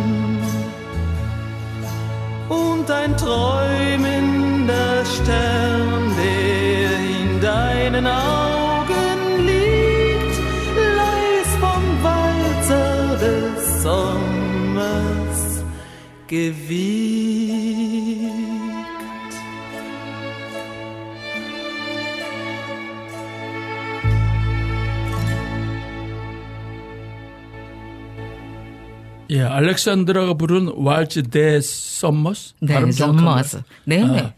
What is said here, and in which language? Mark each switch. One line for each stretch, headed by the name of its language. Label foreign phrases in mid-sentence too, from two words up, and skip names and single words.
German: und ein träumender Stern, der in deinen Augen liegt, leis vom Walzer des Sommers gewiegt.
Korean: 예, 알렉산드라가 부른 왈츠 데 썸머스? 네, 발음 정확한가요? 썸머스. 네네.